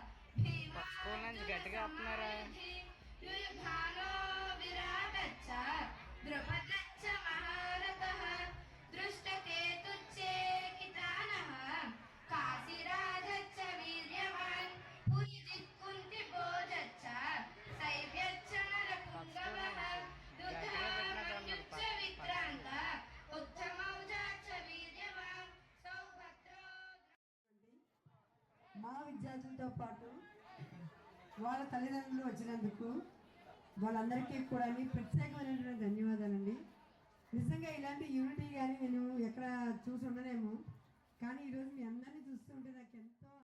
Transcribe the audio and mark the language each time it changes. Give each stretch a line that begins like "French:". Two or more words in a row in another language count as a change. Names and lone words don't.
Sanskrit: युयुधानो विराटच्च द्रुपदच्च महारथः दृष्टकेतुश्चेकितानः काशीराजच्च वीर्यवान् पुरीजित्कुन्तिभोजच्च शैव्यच्च नरपुङ्गवः युधामन्युच्च विक्रान्त उत्तमौजाच्च वीर्यवान् सौभद्रो
Telugu: మా విద్యార్థులతో పాటు వాళ్ళ తల్లిదండ్రులు వచ్చినందుకు వాళ్ళందరికీ కూడా ప్రత్యేకమైనటువంటి ధన్యవాదాలండి. నిజంగా ఇలాంటి యూనిటీ కానీ నేను ఎక్కడ చూసి ఉండలేము, కానీ ఈరోజు మీ అందరినీ చూస్తుంటే నాకు ఎంతో